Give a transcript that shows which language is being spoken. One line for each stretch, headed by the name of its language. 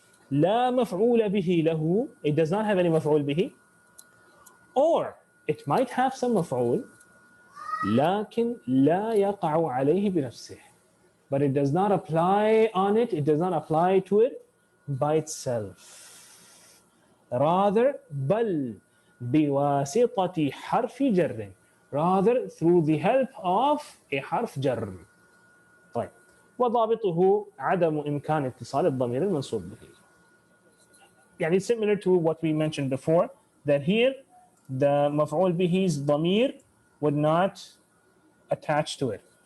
Arabic: لا مفعول به له,
English: it does not have any مفعول به, or it might have some مفعول
Arabic: لكن لا يقع عليه بنفسه,
English: but it does not apply on it, it does not apply to it by itself. Rather
Arabic: بل بواسطة حرف جر,
English: rather through the help of a حرف جر.
Arabic: طيب, وضابطه عدم إمكان اتصال الضمير المنصوب به.
English: يعني similar to what we mentioned before, that here the مفعول به's ضمير would not attach to it.